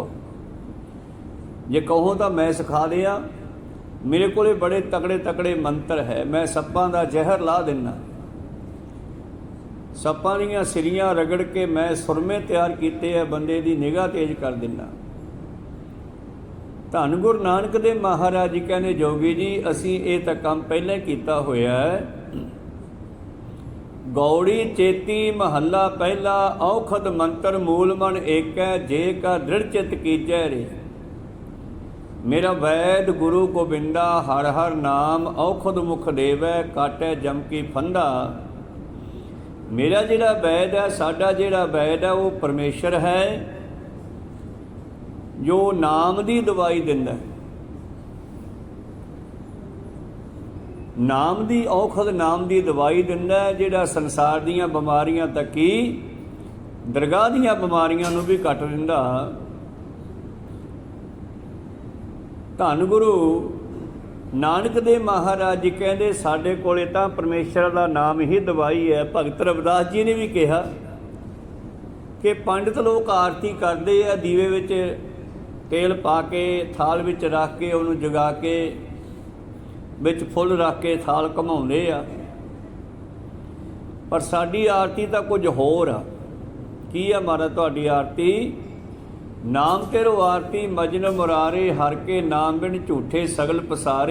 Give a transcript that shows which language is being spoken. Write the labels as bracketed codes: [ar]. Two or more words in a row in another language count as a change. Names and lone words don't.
[pa] ਜੇ ਕਹੋ ਤੋ ਮੈਂ ਸਿਖਾ ਦਿਆਂ, ਮੇਰੇ ਕੋਲੇ ਬੜੇ ਤਗੜੇ ਤਗੜੇ ਮੰਤਰ ਹੈ, ਮੈਂ ਸੱਪਾਂ ਦਾ ਜ਼ਹਿਰ ਲਾ ਦਿੰਨਾ, ਸੱਪਾਂ ਦੀਆਂ ਸਿਰੀਆਂ ਰਗੜ ਕੇ ਮੈਂ ਸੁਰਮੇ ਤਿਆਰ ਕੀਤੇ ਹੈ, ਬੰਦੇ ਦੀ ਨਿਗਾਹ ਤੇਜ਼ ਕਰ ਦਿੰਨਾ। ਧੰਨ ਗੁਰੂ ਨਾਨਕ ਦੇਵ ਮਹਾਰਾਜ ਜੀ ਕਹਿਣੇ ਜੋਗੀ ਜੀ ਅਸੀਂ ਯੇ ਤਾਂ ਕਾਮ ਪਹਿਲੇ ਕੀਤਾ ਹੋਇਆ ਹੈ। ਗਉੜੀ ਚੇਤੀ ਮਹਲਾ ਪਹਿਲਾ, ਔਖਦ ਮੰਤਰ ਮੂਲ ਮਨ ਏਕ ਹੈ, ਜੇ ਕਾ ਦ੍ਰਿੜ ਚਿਤ ਕੀਜੈ ਰੇ। ਮੇਰਾ ਵੈਦ ਗੁਰੂ ਗੋਬਿੰਦਾ ਹਰ ਹਰ ਨਾਮ, ਔਖਦ ਮੁਖ ਦੇਵੈ ਕਾਟੈ ਜਮ ਕੀ ਫੰਦਾ। ਮੇਰਾ ਜਿਹੜਾ ਵੈਦ ਹੈ, ਸਾਡਾ ਜਿਹੜਾ ਵੈਦ ਹੈ ਵੋ ਪਰਮੇਸ਼ਰ ਹੈ ਜੋ ਨਾਮ ਦੀ ਦਵਾਈ ਦਿੰਦਾ ਹੈ। ਨਾਮ ਦੀ ਔਖਦ ਨਾਮ ਦੀ ਦਵਾਈ ਦਿੰਦਾ ਹੈ, ਜਿਹੜਾ ਸੰਸਾਰ ਦੀਆਂ ਬੀਮਾਰੀਆਂ ਤੱਕ ਹੀ ਦਰਗਾਹ ਦੀਆਂ ਬੀਮਾਰੀਆਂ ਨੂੰ ਭੀ ਕੱਟ ਦਿੰਦਾ। ਧੰਨ ਗੁਰੂ ਨਾਨਕ ਦੇਵ ਮਹਾਰਾਜ ਜੀ ਕਹਿੰਦੇ ਸਾਡੇ ਕੋਲੇ ਤਾਂ ਪਰਮੇਸ਼ਰ ਦਾ ਨਾਮ ਹੀ ਦਵਾਈ ਹੈ। [hi] भगत रविदास जी ने भी कहा कि पंडित लोग आरती करते हैं, [pa] ਦੀਵੇ ਵਿਚ ਤੇਲ ਪਾ ਕੇ ਥਾਲ ਵਿਚ ਰੱਖ ਕੇ ਉਹਨੂੰ ਜਗਾ ਕੇ ਵਿਚ ਫੁੱਲ ਰੱਖ ਕੇ ਥਾਲ ਘੁਮਾਉਂਦੇ ਆ, ਪਰ ਸਾਡੀ ਆਰਤੀ ਤਾਂ ਕੁਝ ਹੋਰ ਆ। ਕੀ ਆ ਮਹਾਰਾਜ ਤੁਹਾਡੀ ਆਰਤੀ? ਨਾਮ ਤੇਰੋ ਆਰਤੀ ਮਜਨ ਮੁਰਾਰੇ, ਹਰ ਕੇ ਨਾਮ ਬਿਨ ਝੂਠੇ ਸਗਲ ਪਸਾਰੇ।